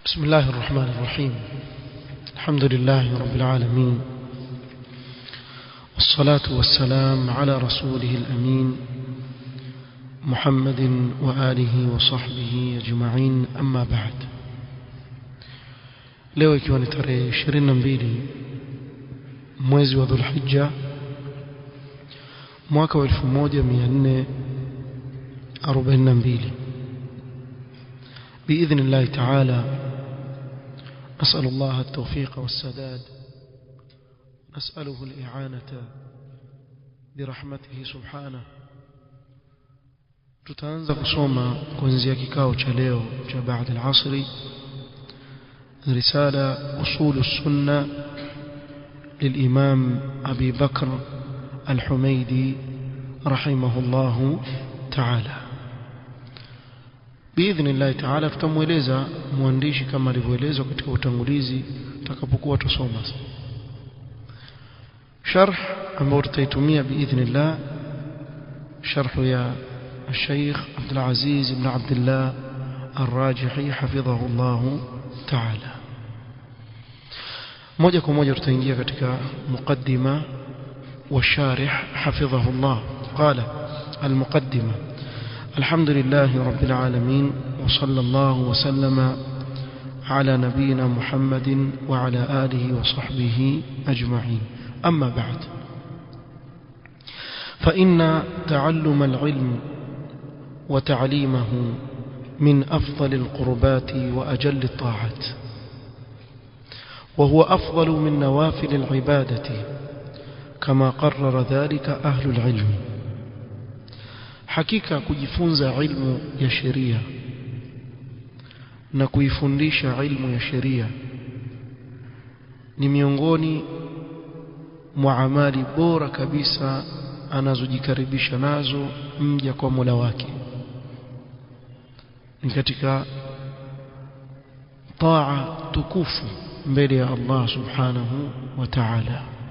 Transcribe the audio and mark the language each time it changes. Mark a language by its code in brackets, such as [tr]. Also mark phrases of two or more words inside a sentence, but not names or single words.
[ar] بسم الله الرحمن الرحيم. الحمد لله رب العالمين، والصلاة والسلام على رسوله الأمين محمد وآله وصحبه أجمعين، أما بعد. [sw] leo ikiwa ni tarehe 22 mwezi wa Dhulhijja mwaka wa 1442 [ar] بإذن الله تعالى نسأل الله التوفيق والسداد، نسأله الإعانة برحمته سبحانه. [sw] tutaanza kusoma kuanzia kikao cha leo cha baada al-asri [ar] رسالة أصول السنة للإمام أبي بكر الحميدي رحمه الله تعالى. بإذن الله تعالى [sw] tutamweleza mwandishi kama alivyoelezwa katika utangulizi tutakapokuwa tusoma sharh ambao tutaitumia [ar] بإذن الله شرح يا الشيخ عبد العزيز بن عبد الله الراجحي حفظه الله تعالى. [sw] moja kwa moja tutaingia katika muqaddima wa sharih [ar] حفظه الله. قال المقدمة: الحمد لله رب العالمين، وصلى الله وسلم على نبينا محمد وعلى آله وصحبه أجمعين، أما بعد، فإن تعلم العلم وتعليمه من أفضل القربات وأجل الطاعات، وهو أفضل من نوافل العبادة كما قرر ذلك أهل العلم. [sw] hakika kujifunza ilmu ya sheria na kuifundisha ilmu ya sheria ni miongoni mwa amali bora kabisa anazojikaribisha nazo mja kwa Mola wake, ni katika taa tukufu mbele ya Allah [ar] سبحانه وتعالى.